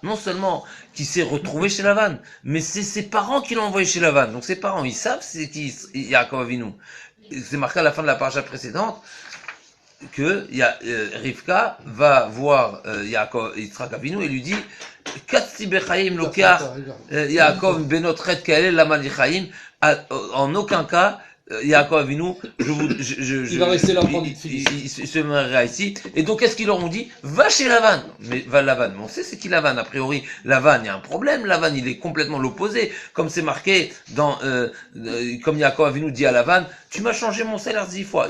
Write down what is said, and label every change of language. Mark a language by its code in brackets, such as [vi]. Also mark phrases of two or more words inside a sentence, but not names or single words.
[fr] Non seulement qu'il s'est retrouvé chez Lavan, mais c'est ses parents qui l'ont envoyé chez Lavan. Donc ses parents, ils savent c'est qui Yaakov Avinu. C'est marqué à la fin de la paracha précédente que Rivka va voir Yitzhak Avinu et lui dit [he] קצתי בחיי לוקח יעקב בנות חת כאלה למה לי חיים. [fr] En aucun cas Yaakov Avinu, il va rester là prendre une fille. Il se mariera ici. Et donc, qu'est-ce qu'ils leur ont dit? Va chez Lavan. Mais va Lavan. Mais on sait c'est qui Lavan. A priori, Lavan, il y a un problème. Lavan, il est complètement l'opposé. Comme c'est marqué dans, comme Yaakov Avinu dit à Lavan, tu m'as changé mon salaire 10 fois.